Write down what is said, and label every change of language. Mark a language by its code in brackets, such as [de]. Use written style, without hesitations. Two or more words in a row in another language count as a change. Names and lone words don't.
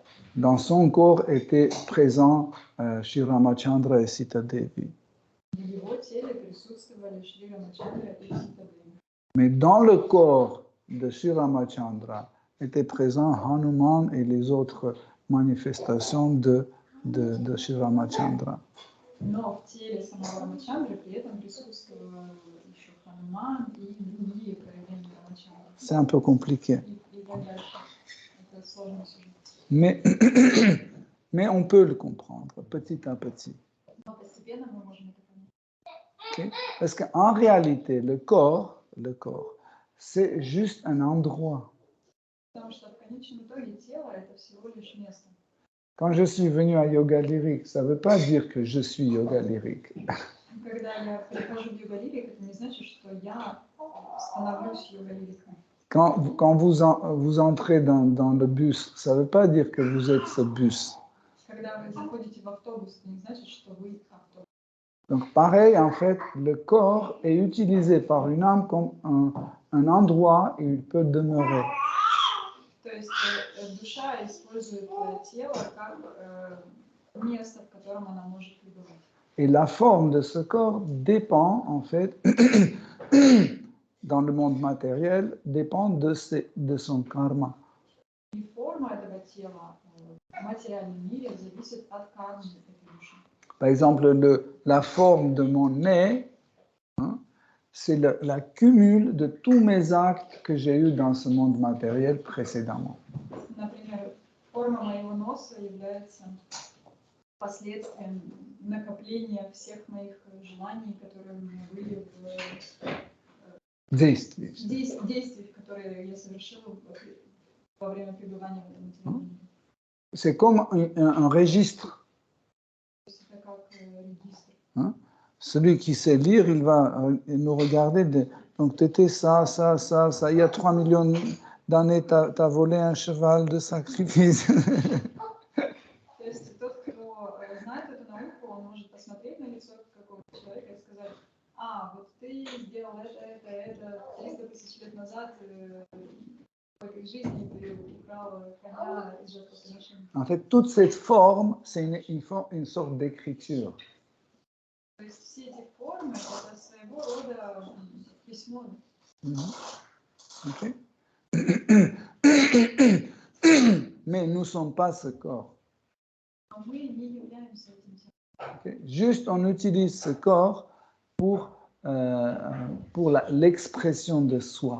[fr] dans son corps était présent Shri Ramachandra et Sita Devi. [ru] в его теле присутствовали Шри Рамачандра и Сита Деви. [fr] Mais dans le corps de Shri Ramachandra étaient présents Hanuman et les autres manifestations de Shri Ramachandra. [ru] Но в теле самого Рамачандры при этом присутствовал еще Хануман и другие проявления Рамачандры. [fr] C'est un peu compliqué. [ru] И так дальше. Это сложный сюжет. [fr] Mais on peut le comprendre petit à petit. [ru] Но постепенно мы можем это понять. [fr] Okay? Parce qu'en réalité, le corps, c'est juste un endroit. [ru] Потому что в конечном итоге тело это всего лишь место. [fr] Quand je suis venu à Yoga Lyrique, ça ne veut pas dire que je suis Yoga Lyrique. [ru] Когда я прихожу в йога-лирик, это не значит, что я становлюсь йога-лириком. [fr] Quand vous entrez dans le bus, ça ne veut pas dire que vous êtes ce bus. [ru] Когда вы заходите в автобус, это не значит, что вы автобус. [fr] Donc pareil, en fait, le corps est utilisé par une âme comme un endroit où il peut demeurer. [ru] То есть душа использует тело как место, в котором она может пребывать. [fr] Et la forme de ce corps dépend, en fait, dans le monde matériel, dépend de son karma. [ru] И форма этого тела в материальном мире зависит от кармы этой души. [fr] Par exemple, la forme de mon nez, hein, c'est la cumul de tous mes actes que j'ai eus dans ce monde matériel précédemment. [ru] Например, форма моего носа является последствием накопления всех моих желаний, которые у меня были в действиях, которые я совершила во время пребывания в этом материальном мире. [fr] C'est comme un registre. [ru] Это как регистр. [fr] Hein? Celui qui sait lire, il va nous regarder. Donc, tu étais ça. Il y a 3 millions d'années, tu as volé un cheval de sacrifice. [ru] То есть тот, кто знает эту науку, он может посмотреть на лицо какого-то человека и сказать: вот ты сделал это 300 тысяч лет назад в этой жизни, ты украл коня из жертвоприношения. [fr] En fait, toute cette forme, c'est une sorte d'écriture. [ru] То есть все эти формы — это своего рода письмо. [fr] Okay. Mais nous ne sommes pas ce corps. [ru] Но мы не являемся этим телом. [fr] Okay. Juste, on utilise ce corps pour l'expression de soi.